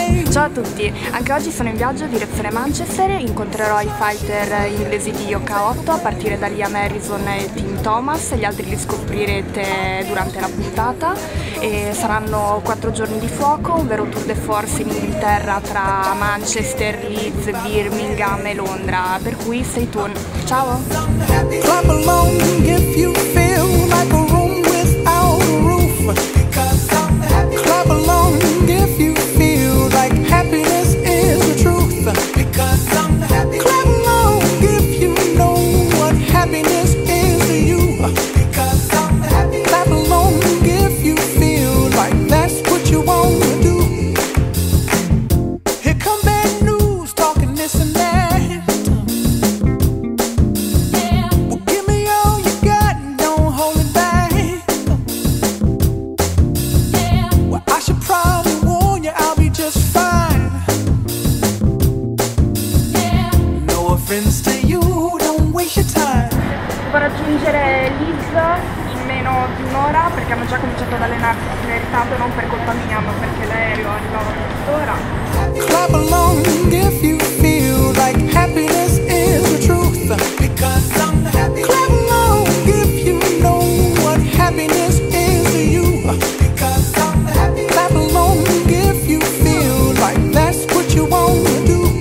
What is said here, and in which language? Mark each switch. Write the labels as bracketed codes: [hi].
[it] Ciao a tutti, anche oggi sono in viaggio direzione Manchester, incontrerò i fighter inglesi di Yokkao 8 a partire da Liam Harrison e Tim Thomas, gli altri li scoprirete durante la puntata e saranno 4 giorni di fuoco, un vero tour de force in Inghilterra tra Manchester, Leeds, Birmingham e Londra, per cui [en] stay tuned. [it] Ciao! [en] Clap along if you feel like happiness is the truth. Because I'm happy. Clap along if you know what happiness is to you. Because I'm happy. Clap along if you feel like that's what you want to do. Here come bad news talking this and that. Yeah. Well, give me all you got and don't hold it back. I should probably warn you, I'll be just fine. Yeah. No offense to you, don't waste your time. [it] Devo raggiungere Leeds in meno di un'ora perché hanno già cominciato ad allenarsi in ritardo, non per colpa mia ma perché l'aereo arrivava mezz'ora. [en] Clap along if you feel like happiness is the truth. Because I'm happy. Clap along if you know what happiness is to you. Because I'm happy. Clap along if you feel like that's what you want to do.